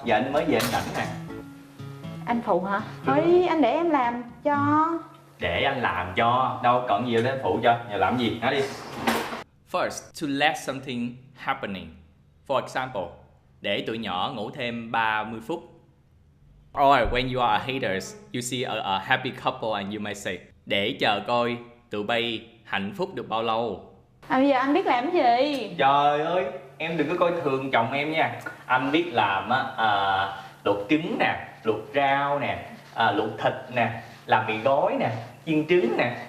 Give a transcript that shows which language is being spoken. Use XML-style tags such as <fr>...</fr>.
<vi>Giờ anh mới về anh rảnh nè. Anh phụ hả? Thôi anh để em làm cho. Để anh làm cho. Đâu cần gì đâu anh phụ cho. Giờ làm gì? Nói đi.</vi> <en>First, to let something happening. For example,</en> <vi>để tụi nhỏ ngủ thêm 30 phút.</vi> <en>Or when you are haters, you see a happy couple and you may say,</en> <vi>để chờ coi tụi bay hạnh phúc được bao lâu. Bây giờ anh biết làm cái gì? Trời ơi, em đừng có coi thường chồng em nha. Anh biết làm luộc trứng nè, luộc rau nè, luộc thịt nè, làm mì gói nè, chiên trứng nè.</vi>